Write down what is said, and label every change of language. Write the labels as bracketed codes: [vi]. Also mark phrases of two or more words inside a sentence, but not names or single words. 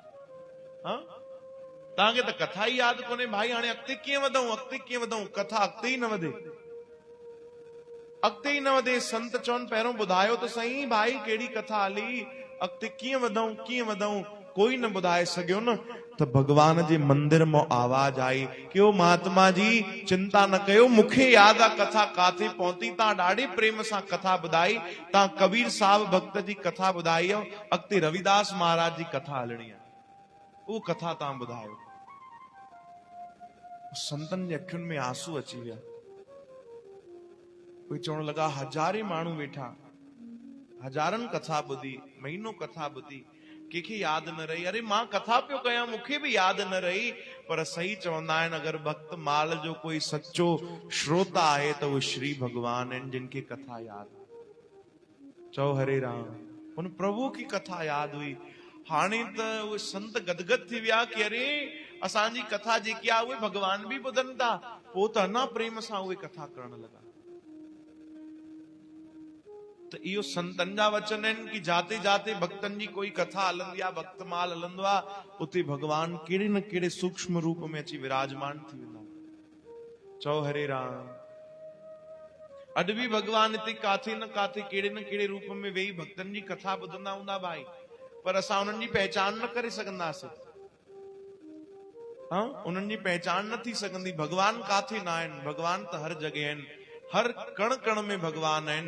[sd] हाँ तव्हांखे त कथा ई यादि कोन्हे भाई, हाणे अॻिते कीअं वधूं, अॻिते कीअं वधूं? कथा अॻिते ई न वधे, अॻिते ई न वधे। संत चवनि पहिरियों ॿुधायो त सही भाई कहिड़ी कथा हली, अॻिते कीअं वधूं, कीअं वधूं? कोई न ॿुधाए सघियो न। त भगवान जे मंदिर मां आवाज आई कि ओ महात्मा जी चिंता न कयो, मूंखे यादि आहे कथा काथे पहुती, तव्हां ॾाढे प्रेम सां कथा ॿुधाई, तव्हां कबीर साहब भक्त जी कथा ॿुधाई आहे, अॻिते रविदास महाराज जी कथा हलणी आहे, उहा कथा तव्हां ॿुधायो। संतन जे अखियुनि में आंसू अची विया। कोई चवण लॻा हज़ारे माण्हू वेठा, हज़ारनि कथा ॿुधी, महीनो कथा ॿुधी, कंहिंखे यादि न रही। अरे मां कथा पियो कयां, मूंखे बि यादि न रही। पर सही चवंदा आहिनि अगरि भक्त माल जो कोई सच्चो श्रोता आहे त उहे श्री भगवान आहिनि जिनखे कथा यादि। चओ हरे राम। उन प्रभु की कथा यादि हुई। हाणे त उहे संत गदगद थी विया कि अरे असांजी कथा जेकी आहे उहे भगवान बि ॿुधनि था। पोइ त अञा प्रेम सां उहे कथा करण लॻा। त इहो संतन जा वचन आहिनि कि जाते जाते भक्तन जी कोई कथा हलंदी आहे, भक्तमाल हलंदो आहे, उते भगवान कहिड़े न कहिड़े सूक्ष्म रूप में अची विराजमान थी वेंदा। चओ हरे राम। अॼु बि भगवान हिते काथे न काथे कहिड़े न कहिड़े रूप में वेही भक्तन जी कथा ॿुधंदा हूंदा भाई, पर असां उन्हनि जी पहचान न करे सघंदासीं। हाँ उन्हनि जी पहचान न थी सघंदी। भगवान काथे न आहिनि, भगवान त हर जॻह आहिनि, हर कण कण में भगवान आहिनि।